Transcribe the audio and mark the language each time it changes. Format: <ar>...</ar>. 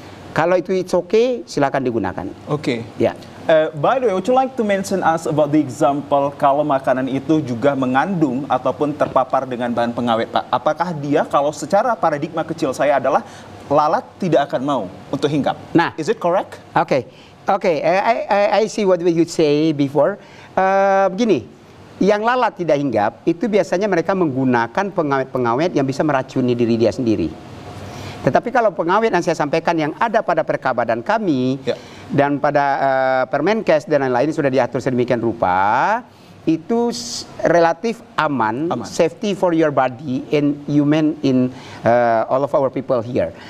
<id>Kalau itu</id> <en>it's okay,</en> <id>silakan digunakan. Oke. Ya.</id> <en>By the way, would you like to mention us about the example</en> <id>kalau makanan itu juga mengandung ataupun terpapar dengan bahan pengawet, Pak? Apakah dia, kalau secara paradigma kecil saya adalah lalat tidak akan mau untuk hinggap? Nah,</id> <en>is it correct? Okay. I see what you say before.</en> <id>Begini. Yang lalat tidak hinggap, itu biasanya mereka menggunakan pengawet-pengawet yang bisa meracuni diri dia sendiri. Tetapi kalau pengawet yang saya sampaikan yang ada pada perkabadan kami, dan pada Permenkes dan lain-lain sudah diatur sedemikian rupa, itu relatif aman,</id> <en>safety for your body and human in all of our people here.</en>